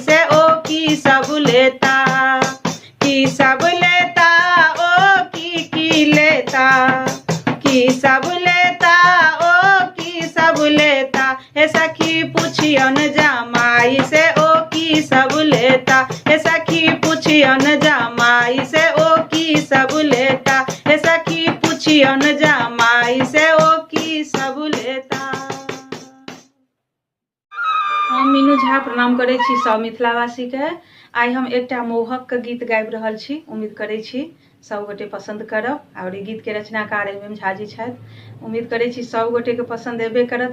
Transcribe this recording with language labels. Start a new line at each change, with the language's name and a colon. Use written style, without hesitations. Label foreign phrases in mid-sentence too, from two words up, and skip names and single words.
Maithili: से ओ की सब लेता, की सब लेता ओ की लेता, की सब लेता ओ की सब लेता, हे सखी पूछियन जमाई से ओ की सब लेता, हे सखी पूछियन जमाई से ओ की सब लेता, हे सखी पूछियन जमाई से ओ की सब लेता। हम मीनू झा प्रणाम करै छी सब मिथिलावासी के। आइ हम एकटा मोहक के गीत गाबि रहल छी। उम्मीद करै छी सब गोटे पसंद करब। और ई गीत के रचनाकार एम झा जी छथि। उम्मीद करै छी सब गोटे के पसंद एबे करत।